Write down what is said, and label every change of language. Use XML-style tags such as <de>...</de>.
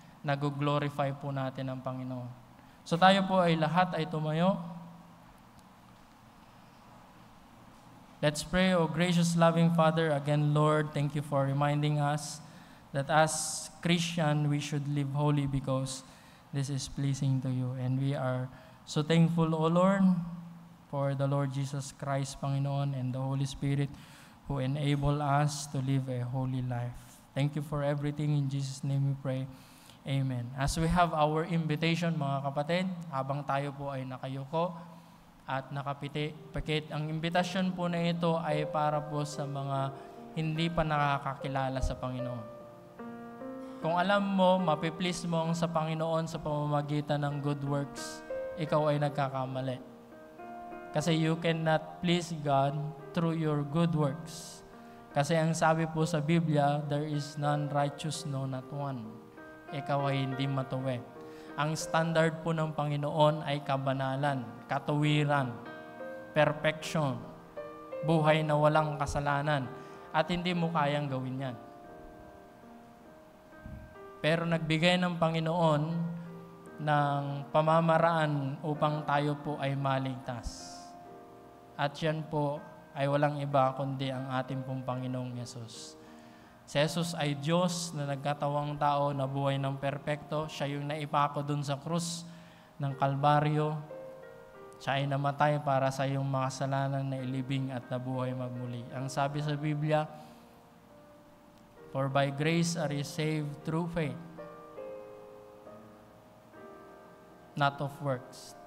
<tl>Nag-glorify po natin ang Panginoon. So tayo po ay lahat ay tumayo.</tl> <en>Let's pray. O gracious loving Father, again Lord, thank you for reminding us that as Christian, we should live holy because this is pleasing to you. And we are so thankful, O Lord, for the Lord Jesus Christ, Panginoon, and the Holy Spirit who enable us to live a holy life. Thank you for everything. In Jesus' name we pray. Amen. As we have our invitation,</en> <tl>mga kapatid, habang tayo po ay nakayuko at nakapikit, ang invitation po na ito ay para po sa mga hindi pa nakakakilala sa Panginoon. Kung alam mo, mapiplease mo ang sa Panginoon sa pamamagitan ng good works, ikaw ay nagkakamali.</tl> <en>Kasi you cannot please God through your good works.</en> <tl>Kasi ang sabi po sa Biblia,</tl> <en>there is none righteous, no, not one.</en> <tl>Ikaw ay hindi matuwid. Ang standard po ng Panginoon ay kabanalan, katuwiran, perfection, buhay na walang kasalanan, at hindi mo kayang gawin yan. Pero nagbigay ng Panginoon ng pamamaraan upang tayo po ay maligtas. At yan po ay walang iba kundi ang ating pong Panginoong Yesus. Si Jesus ay Diyos na nagkatawang tao na buhay ng perpekto. Siya yung naipako dun sa krus ng Kalbaryo. Siya ay namatay para sa iyong mga kasalanan na ilibing at nabuhay magmuli. Ang sabi sa Biblia,</tl> <en>for by grace are ye saved through faith, not of works.</en>